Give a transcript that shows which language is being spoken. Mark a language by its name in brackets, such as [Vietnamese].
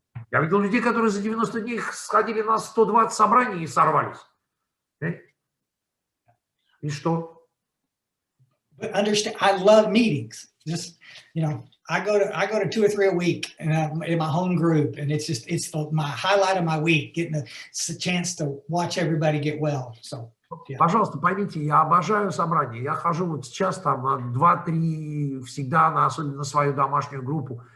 [Russian] я видел людей, которые за 90 дней сходили на 120 собраний и сорвались. И что? [English] But understand, I love meetings. Just, I go to 2 or 3 a week in my home group, and it's my highlight of my week, getting a chance to watch everybody get well. So, yeah. [Russian] Пожалуйста, поймите, я обожаю собрания. Я хожу вот сейчас там 2-3 всегда, особенно на свою домашнюю группу.